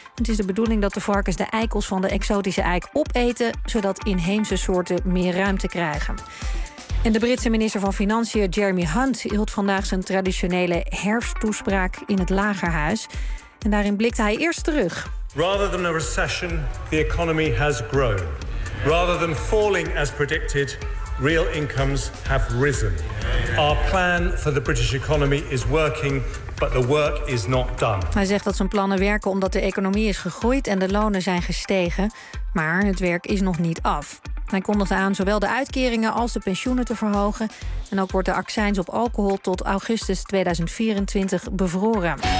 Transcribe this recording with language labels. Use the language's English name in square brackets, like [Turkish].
[Dutch] Het is de bedoeling dat de varkens de eikels van de exotische eik opeten, zodat inheemse soorten meer ruimte krijgen. En de Britse minister van Financiën Jeremy Hunt hield vandaag zijn traditionele herfsttoespraak in het Lagerhuis. En daarin blikte hij eerst terug. [English] Rather than a recession, the economy has grown. Rather than falling as predicted, real incomes have risen. Our plan for the British economy is working, but the work is not done. [Dutch] Hij zegt dat zijn plannen werken omdat de economie is gegroeid en de lonen zijn gestegen. Maar het werk is nog niet af. Hij kondigde aan zowel de uitkeringen als de pensioenen te verhogen. En ook wordt de accijns op alcohol tot augustus 2024 bevroren.